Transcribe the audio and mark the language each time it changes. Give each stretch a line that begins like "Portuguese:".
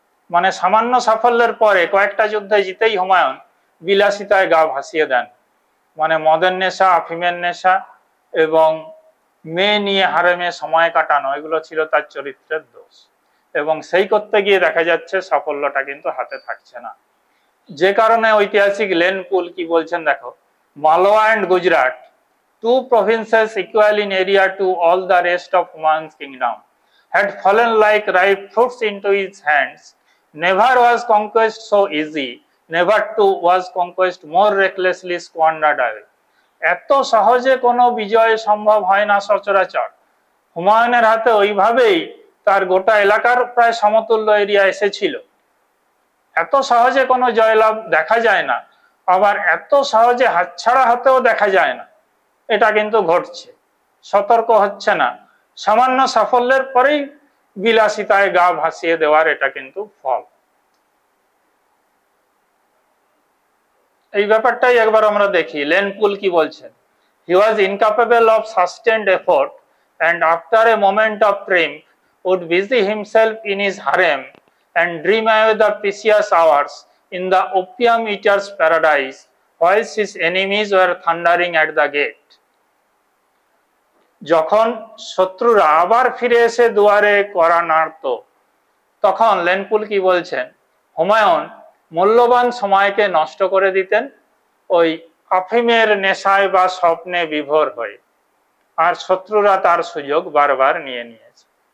Bangla: মানে সামান্য সাফল্যের পরে কয়েকটা যুদ্ধে জিতেই হুমায়ুন বিলাসিতায় গা ভাসিয়ে দেন। মানে মদের নেশা, আফিমের নেশা এবং মেয়ে নিয়ে হারেমে সময় কাটানো, এগুলো ছিল তার চরিত্রের দোষ। এবং সেই করতে গিয়ে দেখা যাচ্ছে সাফল্যটা কিন্তু হাতে থাকছে না। যে কারণে ঐতিহাসিক লেন পুল কি বলছেন দেখো,
English: Malwa and Gujarat, two provinces equal in area to all the rest of Humayun's kingdom, had fallen like ripe fruits into his hands. Never was conquest so easy, never too was conquest more recklessly squandered away.
Bangla: এত সহজে কোনো বিজয় সম্ভব হয় না সচরাচর। হুমায়ুনের হাতে ওইভাবেই তার গোটা এলাকার প্রায় সমতুল্য এরিয়া এসেছিল। এত সহজে কোনো জয়লাভ দেখা যায় না, আবার এত সহজে হাতছাড়া হতেও দেখা যায় না। এটা কিন্তু ঘটছে, সতর্ক হচ্ছে না, সামান্য সাফল্যের পরেই বিলাসিতায় গা ভাসিয়ে দেওয়ার এটা কিন্তু ফল। এই ব্যাপারটাই একবার আমরা দেখি লেন পুল কি বলছেন।
English: He was incapable of sustained effort and after a moment of triumph would busy himself in his harem and dream away the precious hours in the opium eater's paradise whilst his enemies were thundering at the gate.
Bangla: যখন শত্রুরা আবার ফিরে এসে দুয়ারে কড়া নাড়ত, তখন Lane-Poole কি বলছেন, হুমায়ুন মূল্যবান সময়কে নষ্ট করে দিতেন ওই আফিমের নেশায় বা স্বপ্নে বিভোর হয়ে, আর শত্রুরা তার সুযোগ বারবার নিয়ে নিয়েছে।